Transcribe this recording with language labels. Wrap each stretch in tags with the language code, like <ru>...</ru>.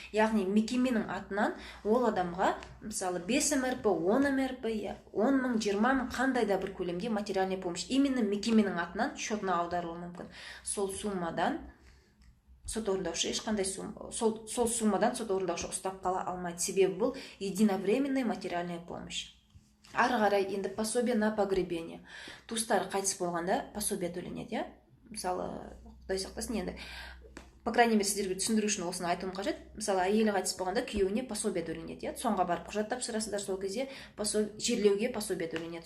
<kk>Яғни мекеменің атынан ол адамға, мысалы, 5 МРП, 10 МРП, 10 мың, 20 мың, қандай да бір көлемде</kk> <ru>материальная помощь</ru> <kk>именно мекеменің атынан счетына аударуы мүмкін. Сол суммадан сот орындаушы ешқандай сол суммадан сот орындаушы ұстап қала алмайды. Себебі бұл</kk> <ru>единовременная материальная помощь.</ru> <kk>Ары қарай енді</kk> <ru>пособие на погребение.</ru> <kk>Туыстары қайтыс болғанда пособие төленеді, мысалы, Құдай сақтасын, енді</kk> <ru>по крайней мере</ru> <kk>сіздерге түсіндіру үшін осыны айтуым қажет. Мысалы, әйелі қайтыс болғанда күйеуіне пособие төленеді, соңға барып құжат тапсырасыздар, сол кезде жерлеуге пособие төленеді.</kk>